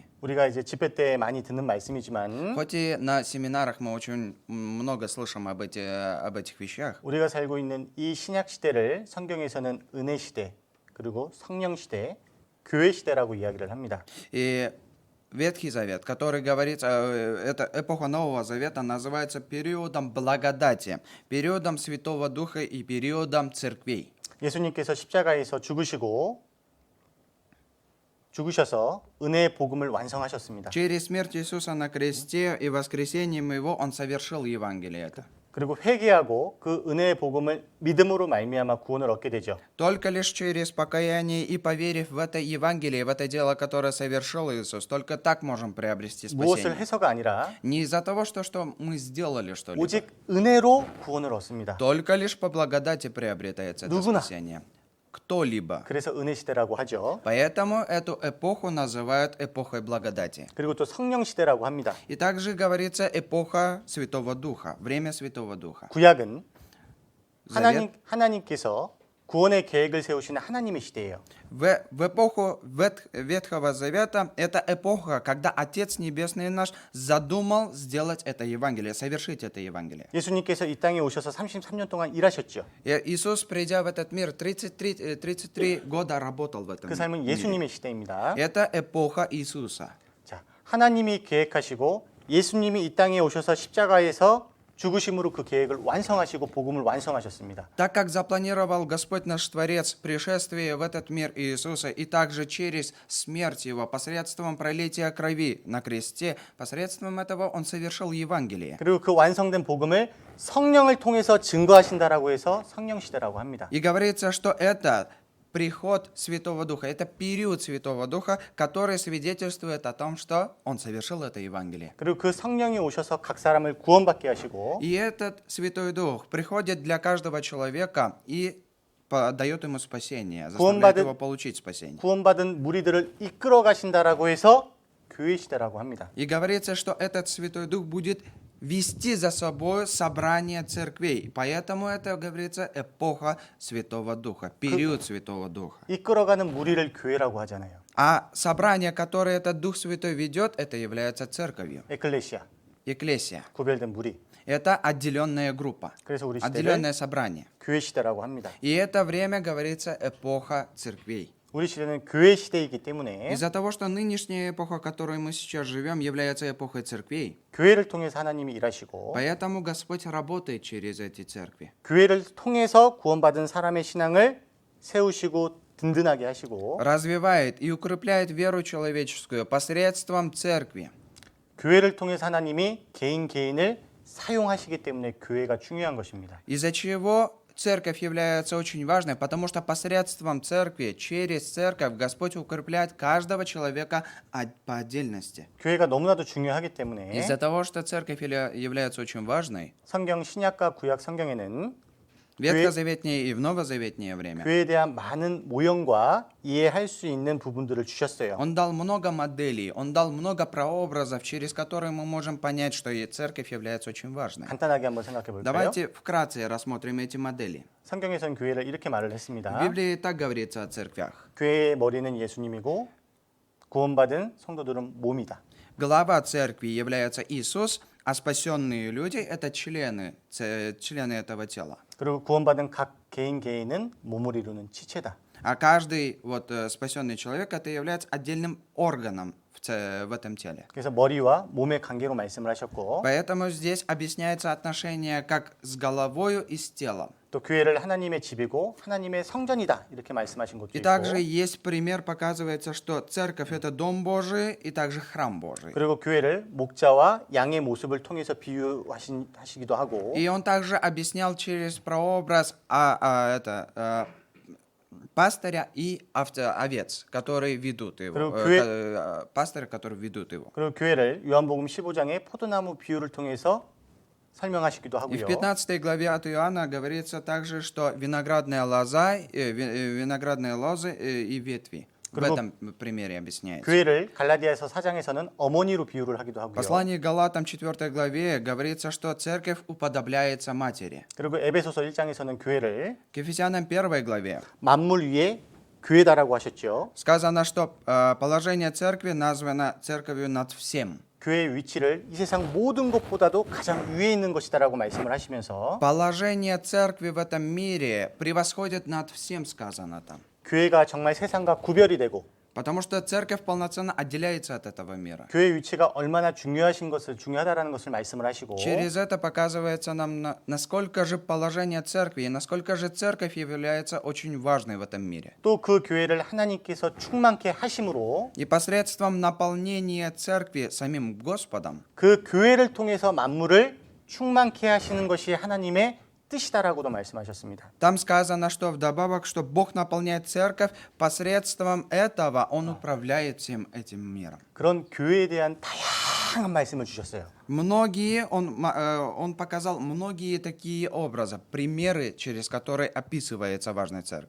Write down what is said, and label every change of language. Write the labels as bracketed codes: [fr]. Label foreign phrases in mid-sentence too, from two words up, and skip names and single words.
[ko] 우리가 이제 집회 때 많이 듣는 말씀이지만 [ru] Хоть и на семинарах мы очень много слышим об этих вещах, [ko] 우리가 살고 있는 이 신약 시대를 성경에서는 은혜 시대 그리고 성령 시대, 교회 시대라고 이야기를 합니다. [ru] и Ветхий Завет, который говорит, это эпоха Нового Завета, называется периодом благодати, периодом Святого Духа и периодом церквей. [ko] 예수님께서 십자가에서 죽으셔서 은혜의 복음을 완성하셨습니다. [ru] Через смерть Иисуса на кресте и воскресением Его Он совершил Евангелие это. [ko] 그리고 회개하고 그 은혜의 복음을 믿음으로 말미암아 구원을 얻게 되죠. [ru] Только лишь через покаяние и поверив в это Евангелие, в это дело, которое совершил Иисус, только так можем приобрести [ko] 무엇을 [ru] спасение. [ko] 해서가 아니라 [ru] Не из-за того, что мы сделали что-либо, [ko] 오직 은혜로 구원을 얻습니다. [ru] только лишь по благодати приобретается это [ko] 누구나. [ru] спасение. Кто-либо. [ko] 그래서 은혜 시대라고 하죠. [ru] Поэтому эту эпоху называют эпохой благодати. [ko] 그리고 또 성령 시대라고 합니다. [ru] И также говорится эпоха Святого Духа, время Святого Духа. [ko] 구약은 [ru] Завет. [ko] 하나님께서 구원의 계획을 세우시는 하나님의 시대예요. [ru] В эпоху Ветхого Завета это эпоха, когда Отец Небесный наш задумал сделать это Евангелие, совершить это Евангелие. [ko] 예수님께서 이 땅에 오셔서 33년 동안 일하셨죠. [ru] И Иисус, придя в этот мир, 33 года работал в этом [ko] 그 삶은 [ru] мире. [ko] 예수님의 시대입니다. [ru] Это эпоха Иисуса. [ko] 자, 하나님이 계획하시고 예수님이 이 땅에 오셔서 십자가에서 죽으심으로 그 계획을 완성하시고 복음을 완성하셨습니다. [ru] Так как запланировал Господь наш Творец пришествие в этот мир Иисуса, и также через смерть Его, посредством пролития крови на кресте, посредством этого Он совершил Евангелие. [ko] 그리고 그 완성된 복음을 성령을 통해서 증거하신다라고 해서 성령 시대라고 합니다. [ru] И говорится, что это приход Святого Духа, это период Святого Духа, который свидетельствует о том, что Он совершил это Евангелие. [ko] 그리고 그 성령이 오셔서 각 사람을 구원받게 하시고 [ru] И этот Святой Дух приходит для каждого человека и дает ему спасение, заставляет его получить спасение. [ko] 구원받은 무리들을 이끌어 가신다라고 해서 교회 시대라고 합니다. [ru] И говорится, что этот Святой Дух будет вести за собой собрание церквей. Поэтому это, говорится, эпоха Святого Духа, период Святого Духа. [ko] 이끌어가는 무리를 교회라고 하잖아요. [ru] А собрание, которое этот Дух Святой ведет, это является церковью, [ko] 에클레시아, [ru] экклесия. [ko] 구별된 무리. [ru] Это отделенная группа, [ko] 그래서 우리 [ru] отделенное [ko] 시대를 [ru] собрание. [ko] 교회 시대라고 합니다. [ru] И это время, говорится, эпоха церквей. [ko] 우리 시대는 교회 시대이기 때문에 [ru] Из-за того, что нынешняя эпоха, в которой мы сейчас живем, является эпохой церквей, [ko] 교회를 통해서 하나님이 일하시고 [ru] поэтому Господь работает через эти церкви. [ko] 교회를 통해서 구원받은 사람의 신앙을 세우시고 든든하게 하시고 [ru] Развивает и укрепляет веру человеческую посредством церкви. [ko] 교회를 통해서 하나님이 개인을 사용하시기 때문에 교회가 중요한 것입니다. [ru] Из-за чего церковь является очень важной, потому что посредством церкви, через церковь Господь укрепляет каждого человека по отдельности. [ko] 교회가 너무나도 중요하기 때문에 [ru] Из-за того, что церковь является очень важной, [ko] 성경 신약과 구약 성경에는 [ru] ветхозаветнее и в новозаветнее время. [ko] 교회에 대한 많은 모형과 이해할 수 있는 부분들을 주셨어요. [ru] Он дал много моделей, он дал много прообразов, через которые мы можем понять, что и церковь является очень важной. [ko] 간단하게 한번 생각해 볼까요? [ru] Давайте вкратце рассмотрим эти модели. [ko] 성경에서는 교회를 이렇게 말을 [ru] В [ko] 했습니다. [ru] Библии так говорится о церквях. [ko] 교회의 머리는 예수님이고 구원받은 성도들은 몸이다. [ru] Глава церкви является Иисус, а спасенные люди – это члены этого тела. [ko] 그리고 구원받은 각 개인은 몸을 이루는 지체다. [ru] А каждый спасенный человек это является отдельным органом в этом теле. [ko] 그래서 머리와 몸의 관계로 말씀을 하셨고 [ru] Поэтому здесь объясняется отношение как с головою и с телом. [ko] 또 교회를 하나님의 집이고 하나님의 성전이다 이렇게 말씀하신 것도 [ru] И [ko] 있고 [ru] также есть пример, показывается, что церковь это дом Божий и также храм Божий. [ko] 그리고 교회를 목자와 양의 모습을 통해서 비유하시기도 하고 [ru] И он также объяснял через прообраз пастыря и овец, которые ведут его. [ko] 그리고 [ru] Пастыря, которые ведут его. [ko] 그리고 교회를 요한복음 15장의 포도나무 비유를 통해서 설명하시기도 [ru] И в [ko] 하고요. [ru] 15 главе от Иоанна говорится также, что виноградная лоза, виноградные лозы и ветви. В [ko] 그리고 [ru] этом примере объясняется. [ko] 교회를 갈라디아서 4장에서는 어머니로 비유를 하기도 [ru] В [ko] 하고요. [ru] послании к Галатам 4 главе говорится, что церковь уподобляется матери. [ko] 그리고 에베소서 1장에서는 교회를 [ru] К Ефесянам 1 главе [ko] 만물 위에 교회다라고 하셨죠. [ru] сказано, что положение церкви названо церковью над всем. [ko] 교회의 위치를 이 세상 모든 것보다도 가장 위에 있는 것이다라고 말씀을 하시면서 [ru] Положение церкви в этом мире превосходит над всем, сказано там. [ko] 교회가 정말 세상과 구별이 되고 [ru] Потому что церковь полноценно отделяется от этого мира. [ko] 교회의 위치가 얼마나 중요하다라는 것을 말씀을 하시고 [ru] Через это показывается нам, насколько же положение церкви и насколько же церковь является очень важной в этом мире. [ko] 또 그 교회를 하나님께서 충만케 하심으로 [ru] И посредством наполнения церкви самим Господом, [ko] 그 교회를 통해서 만물을 충만케 하시는 것이 하나님의 뜻이다라고도 말씀하셨습니다. [ru] там сказано, что вдобавок, что Бог наполняет церковь, посредством этого Он управляет всем этим миром. [ko] 그런 교회에 대한 다양한 말씀을 주셨어요. [ru] Он показал многие такие образы, примеры, через которые описывается важность церкви.